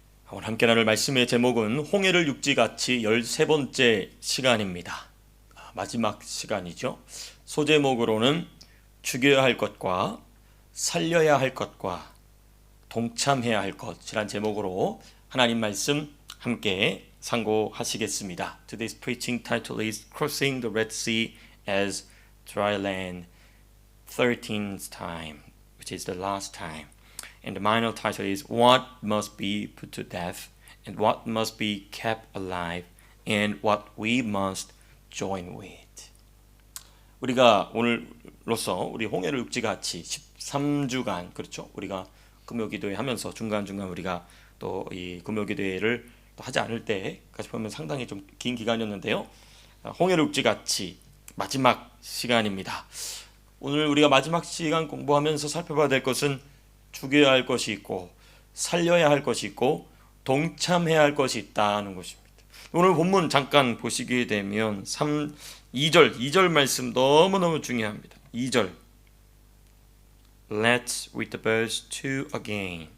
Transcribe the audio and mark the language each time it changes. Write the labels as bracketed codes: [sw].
[ko] 오늘 함께 나눌 말씀의 제목은 홍해를 육지같이 13번째 시간입니다. 마지막 시간이죠. 소제목으로는 죽여야 할 것과 살려야 할 것과 동참해야 할 것이란 제목으로 하나님 말씀 함께 상고하시겠습니다. [en] Today's preaching title is Crossing the Red Sea as Dry Land 13th time, which is the last time. And the minor title is What Must Be Put to Death and What Must Be Kept Alive and What We Must Join With. [ko] 우리가 오늘로서 우리 홍해를 육지같이 13주간 그렇죠. 우리가 금요기도회 하면서 중간중간 우리가 또 이 금요기도회를 또 하지 않을 때까지 보면 상당히 좀 긴 기간이었는데요. 홍해를 육지같이 마지막 시간입니다. 오늘 우리가 마지막 시간 공부하면서 살펴봐야 될 것은 죽여야 할 것이 있고 살려야 할 것이 있고 동참해야 할 것이 있다는 것입니다. 오늘 본문 잠깐 보시게 되면 2절 말씀 너무너무 중요합니다. [en] 2절 Let's read the verse 2 again.